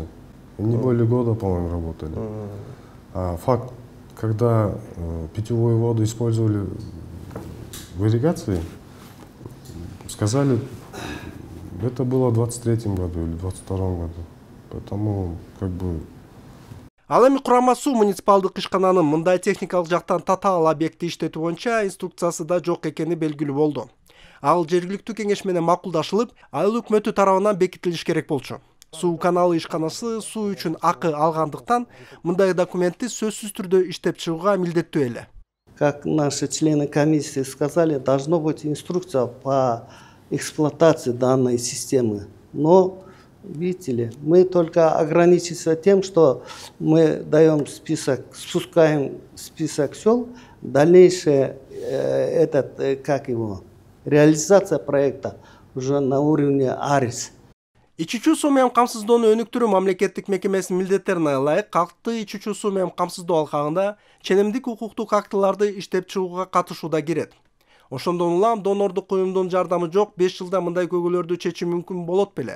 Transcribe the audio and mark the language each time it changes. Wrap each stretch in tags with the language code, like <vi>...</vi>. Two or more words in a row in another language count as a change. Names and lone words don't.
<ru>Не более года, по-моему, работали. А факт, когда питьевую воду использовали в ирригации, сказали, это было в 23-м году или 22-м году. Поэтому, как бы...</ru> <ky>Ал эми Курама суу муниципалдык ишкананын мындай техникалык жактан татаал объекти иштетүү боюнча инструкциясы да жок экени белгилүү болду. Ал жергиликтүү кеңеш менен макулдашылып, айыл өкмөтү тарабынан бекитилиш керек болчу. Суу каналы ишканасы суу үчүн акы алгандыктан мындай документти сөзсүз түрдө иштеп чыгууга милдеттүү эле.</ky> <ru>Как наши члены комиссии сказали, должна быть инструкция по эксплуатации данной системы. Но видите ли, мы только ограничимся тем, что мы даем список, спускаем список сел, дальнейшее реализация проекта уже на уровне АРИС.</ru> <ky>Ичүүчү суу менен камсыздоону өнүктүрүү мамлекеттик мекемесинин милдеттерине ылайык калкты ичүүчү суу менен камсыздоо алкагында ченемдик укуктук актыларды иштеп чыгууга катышууда кирет. Ошондон улам донордук уюмдун жардамы жок 5 жылда мындай көйгөйлөрдү чечүү мүмкүн болот беле?</ky>